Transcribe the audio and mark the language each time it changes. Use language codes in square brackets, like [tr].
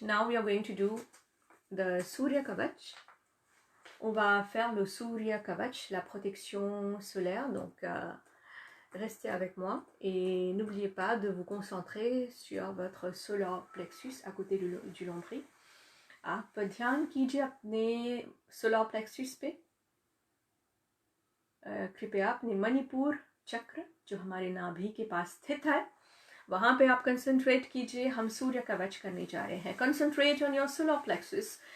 [en] Now we are going to do the Surya Kavach. [fr] On va faire le Surya Kavach, la protection solaire. Donc restez avec moi et n'oubliez pas de vous concentrer sur votre solar plexus à côté du nombril. [hi] आप ध्यान कीजिए अपने solar plexus पे। कृपया अपने मणिपुर चक्र जो हमारे नाभि के पास स्थित है वहां पे आप कंसंट्रेट कीजिए। हम सूर्य कवच करने जा रहे हैं। [en] Concentrate on your solar plexus.